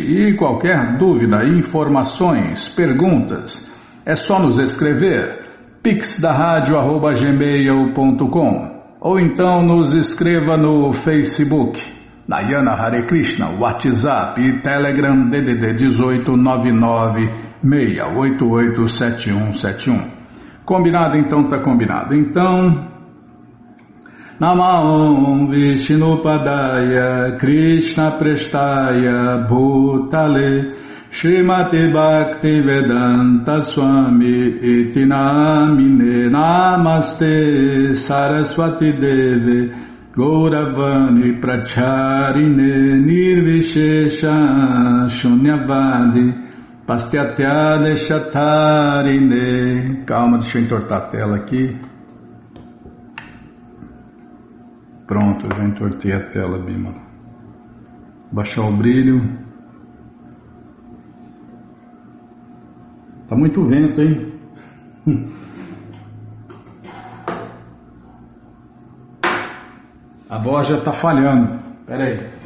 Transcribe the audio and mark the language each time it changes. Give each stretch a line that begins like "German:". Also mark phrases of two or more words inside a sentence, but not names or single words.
Portuguese: E qualquer dúvida, informações, perguntas, é só nos escrever pixdaradio@gmail.com ou então nos escreva no Facebook, Nayana Hare Krishna, WhatsApp e Telegram DDD 18996887171. Combinado? Então tá combinado. Então,
Sanskrit: नमहम् विष्णुपादाय कृष्ण प्रेष्ठाय भूतले श्रीमती भक्ति वेदान्त स्वामी इति नामिने नमस्ते सरस्वती देवे गौरवाणी प्रचारिणे निर्विशेष शून्यवादी पस्त्यत्य देशतारिणे.
Portuguese: Calma, deixa eu entortar a tela aqui. Pronto, eu já entortei a tela, Bima. Baixar o brilho. Tá muito vento, hein? A voz já tá falhando. Pera aí.